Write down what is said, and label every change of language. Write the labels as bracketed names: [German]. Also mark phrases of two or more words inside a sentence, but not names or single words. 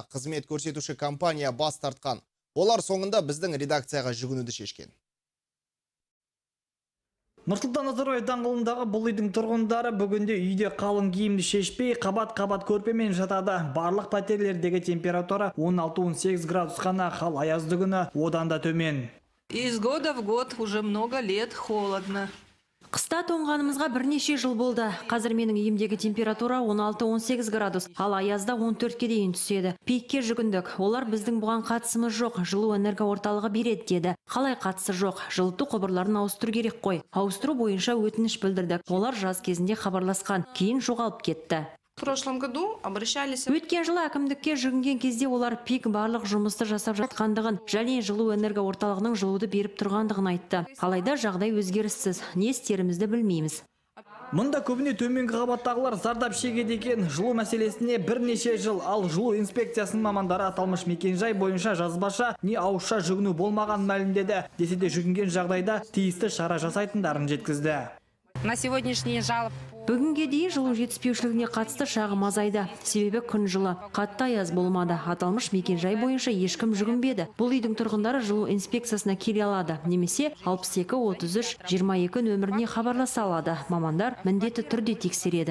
[Kazakh] Қызмет көрсетуші компания бас тартқан. Олар соңында біздің редакцияға жүгінуді шешкен. Нұрсұлтан Назарбаев даңғылындағы бұл үйдің тұрғындары бүгінде үйде қалың киімді шешпей, қабат-қабат көрпемен жатады. Барлық пәтерлердегі температура 16-18 градус қана, қал аязды күні одан да төмен. [Russian] Из года в год уже много лет холодно. [Kazakh] Қыста тоңғанымызға бірнеше жыл болды. Қазір менің үйімдегі температура 16-18 градус, ал аязда 14-ке дейін түседі. Пикке жүгіндік. Олар біздің бұған қатысымыз жоқ, жылу энерго орталығы береді деді. Қалай қатысы жоқ? Жылыту құбырларын ауыстыру керек қой. Ауыстыру бойынша өтініш білдірдік. Олар жаз кезінде хабарласқан, кейін жоғалып кетті. [Russian] В прошлом году обращались. [Kazakh] Өткен жылы әкімдікке жүгінген кезде олар пик барлық жұмысты жасап жатқандығын, және жылу энерго орталығының жылуды беріп тұрғандығын айтты. Алайда жағдай өзгеріссіз, не істерімізді білмейміз. Мұнда көбіне төменгі қабаттағылар зардап шегеді екен. Жылу мәселесіне бірнеше жыл, ал жылу инспекциясының мамандары аталмыш мекенжай бойынша жазбаша не ауызша жүгіну болмаған мәлімдеді. Десе де жүгінген жағдайда тиісті шара жасайтындарын жеткізді. [Russian] На сегодняшний жалоб. [Kazakh] Бүгінге дейін жылу жетіспеушілігіне қатысты шағым азайды. Себебі күн жылы, қатты аяз болмады. Аталмыш мекенжай бойынша ешкім жүгінбеді. Бұл үйдің тұрғындары жылу инспекциясына келе алады. Немесе 62-33-22 нөміріне хабарласа алады. Мамандар міндетті түрде тексереді.